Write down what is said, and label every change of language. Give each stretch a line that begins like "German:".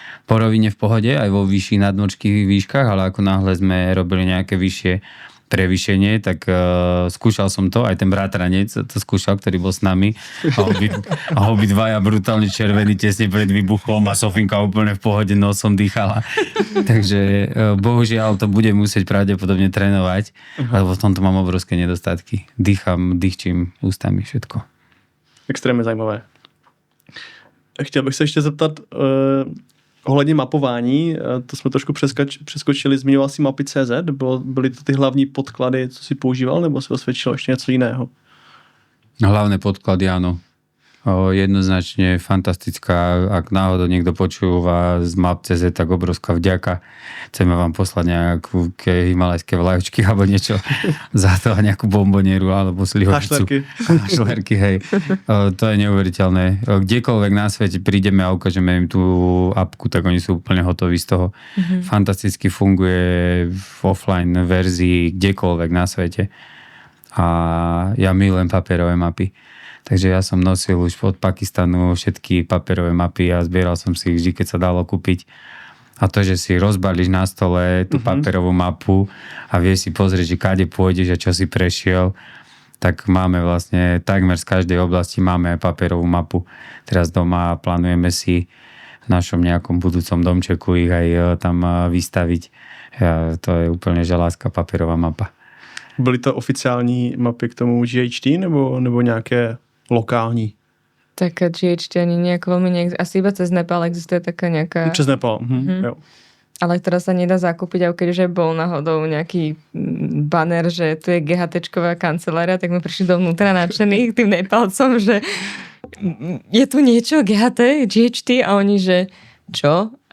Slovak: Po rovine v pohode, aj vo vyšších nadmorských výškach, ale ako náhle sme robili nejaké vyššie prevýšenie, tak skúšal som to, aj ten bratranec to skúšal, ktorý bol s nami a obidvaja brutálne červení tesne pred výbuchom a Sofinka úplne v pohode nosom dýchala. Takže bohužiaľ to budem musieť pravdepodobne trénovať, lebo v tomto mám obrovské nedostatky. Dýchčím ústami všetko.
Czech: Extrémně zajímavé. Chtěl bych se ještě zeptat ohledně mapování, to jsme trošku přeskočili, zmiňoval si mapy.cz, byly to ty hlavní podklady, co si používal, nebo si osvědčil ještě něco jiného?
Slovak: Hlavné podklady, áno. Jednoznačne fantastická. Ak náhodou niekto počúva z Map.cz, tak obrovská vďaka. Chceme vám poslať nejakú himalajské vlajočky alebo niečo za to a nejakú bombonieru alebo slivovicu. Hašlerky, hej. To je neuveriteľné. Kdekoľvek na svete prídeme a ukážeme im tú apku, tak oni sú úplne hotoví z toho. Fantasticky funguje v offline verzii kdekoľvek na svete. A ja milujem papierové mapy. Takže ja som nosil už od Pakistanu všetky papierové mapy a zbieral som si ich vždy, keď sa dalo kúpiť. A to, že si rozbalíš na stole tú papierovú mapu a vieš si pozrieť, že kade pôjdeš a čo si prešiel, tak máme vlastne takmer z každej oblasti máme papierovú mapu. Teraz doma plánujeme si v našom nejakom budúcom domčeku ich aj tam vystaviť. To je úplne že láska papierová mapa.
Czech: Byly to oficiální mapy k tomu GHT nebo nějaké lokální?
Slovak: Tak GHT ani nejako veľmi neexistuje. Asi iba cez Nepal existuje taká nejaká...
Czech: Přes Nepal, jo.
Slovak: Ale ktorá sa nedá zakúpiť, a keďže bol náhodou nejaký banner, že tu je GHT-čková kancelária, tak sme prišli dovnútra nadšených tým Nepalcom, že je tu niečo GHT a oni, že čo?